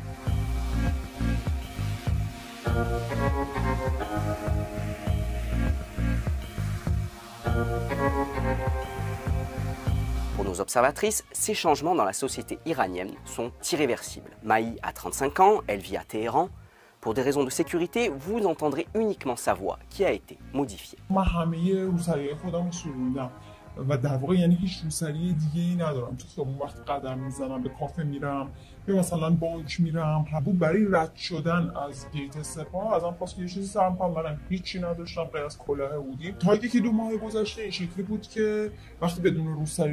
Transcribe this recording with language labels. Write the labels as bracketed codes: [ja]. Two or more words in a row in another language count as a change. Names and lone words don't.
[fr] Pour nos observatrices, ces changements dans la société iranienne sont irréversibles. Maï a 35 ans, elle vit à Téhéran. Pour des raisons de sécurité, vous entendrez uniquement sa voix qui a été modifiée. [fa] و در واقع یعنی هیچ روسری دیگه ای ندارم تو خیابون وقت قدم میزنم به کافه میرم یا مثلا بانک میرم برای رد شدن از گیت سپاه ازم خواست که یه چیزی سرم کنم منم هیچی نداشتم غیر از کلاه هودی تا 1-2 ماه گذشته این شکلی بود که وقتی بدون روسری